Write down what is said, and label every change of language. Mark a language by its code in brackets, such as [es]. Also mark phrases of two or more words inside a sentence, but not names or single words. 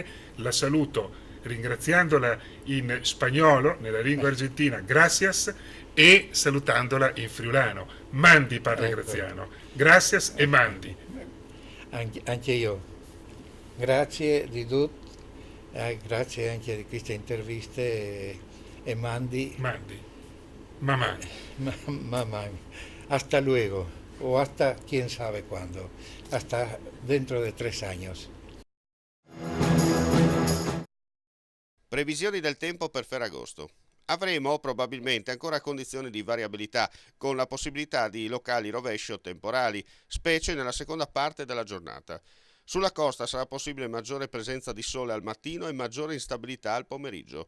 [it] La saluto ringraziandola in spagnolo, nella lingua argentina, gracias, e salutandola in friulano, mandi Padre Graziano, gracias e mandi. Anche io, grazie di tutto, grazie anche di queste interviste e mandi. [es] Mamá. Mamá. Hasta luego, o hasta quién sabe cuándo, hasta dentro de 3 años. [it] Previsioni del tempo per Ferragosto. Avremo probabilmente ancora condizioni di variabilità, con la possibilità di locali rovesci o temporali, specie nella seconda parte della giornata. Sulla costa sarà possibile maggiore presenza di sole al mattino e maggiore instabilità al pomeriggio.